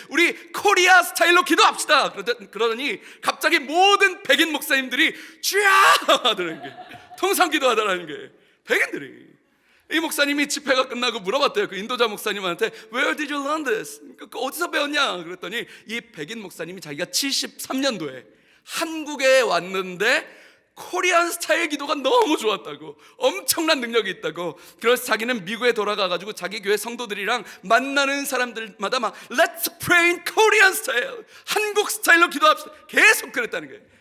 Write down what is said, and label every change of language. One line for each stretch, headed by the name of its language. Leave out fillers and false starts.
Korean: 우리 코리아 스타일로 기도합시다. 그러더니 갑자기 모든 백인 목사님들이 쥐야 하더라는 게 통성기도 하더라는 게 백인들이. 이 목사님이 집회가 끝나고 물어봤대요. 그 인도자 목사님한테
English: Where did you learn this?
Korean: 어디서 배웠냐? 그랬더니 이 백인 목사님이 자기가 73년도에 한국에 왔는데 코리안 스타일 기도가 너무 좋았다고, 엄청난 능력이 있다고. 그래서 자기는 미국에 돌아가가지고 자기 교회 성도들이랑 만나는 사람들마다 막
English: Let's pray in Korean style,
Korean: 한국 스타일로 기도합시다 계속 그랬다는 거예요.